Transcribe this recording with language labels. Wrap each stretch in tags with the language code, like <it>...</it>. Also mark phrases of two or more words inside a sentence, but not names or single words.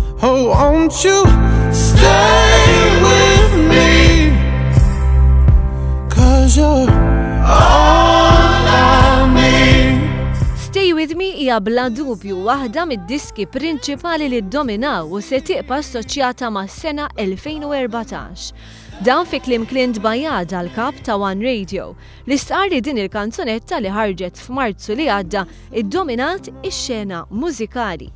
<en>So won't you stay with me? 'Cause you're all I need.</en> <mt>Stay With Me hija bla dubju waħda mid-diski prinċipali li ddominaw u se tibqa' assoċjata mas-sena 2014. Dan fi kliem Clint Bajada l-kap ta' One Radio li stqar li din il-kanzunetta li ħarġet f'Marzu li għadda iddominat ix-xena mużikali.</mt>